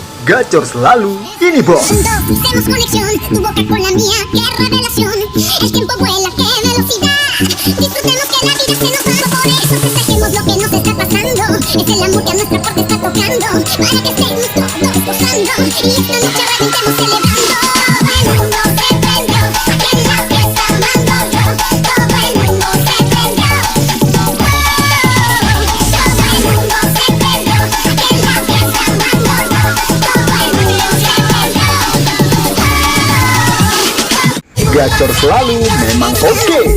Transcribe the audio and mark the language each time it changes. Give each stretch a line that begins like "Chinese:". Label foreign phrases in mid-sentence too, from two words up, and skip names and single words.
Indonesian: Gacor selalu ini bos.
Spanish: Juntos hacemos conexión, tu boca con la mía, qué revelación. El tiempo vuela, qué velocidad. Disfrutemos que la vida se nos va, por eso festejemos lo que nos está pasando. Es el amor que a nuestra puerta está tocando, para que estemos todos gozando. Y esta noche reventemos celebrando. Todo el mundo se prendió, aquí en la fiesta mando yo. Todo el mundo se prendió. Todo el mundo se prendió, aquí en la fiesta mando yo. Todo el mundo se prendió.
Indonesian: Gacor selalu memang oke.